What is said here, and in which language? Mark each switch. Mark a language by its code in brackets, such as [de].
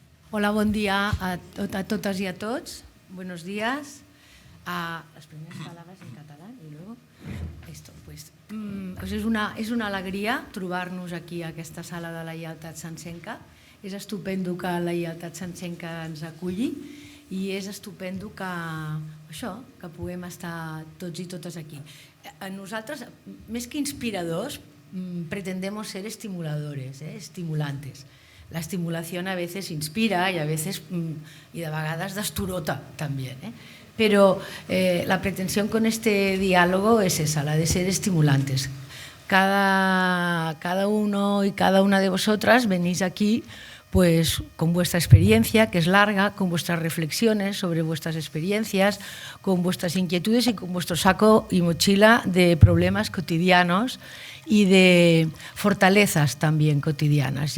[ca] Hola, bon dia a totes y a tots. [es] Buenos días. Las primeras palabras en catalán y luego esto. [ca] Pues és una alegria trobar-nos aquí a aquesta sala de la Lleialtat Sancenca. És estupendo que la Lleialtat Sancenca ens aculli i és estupendo que puguem estar tots i totes aquí. Nosaltres, més que inspiradors, [es] pretendemos ser estimuladores, estimulantes. La estimulación a veces inspira y a veces, y [ca] de vegades [es] desturota también. Pero la pretensión con este diálogo es esa, la de ser estimulantes. Cada uno y cada una de vosotras venís aquí pues con vuestra experiencia, que es larga, con vuestras reflexiones sobre vuestras experiencias, con vuestras inquietudes y con vuestro saco y mochila de problemas cotidianos y de fortalezas también cotidianas.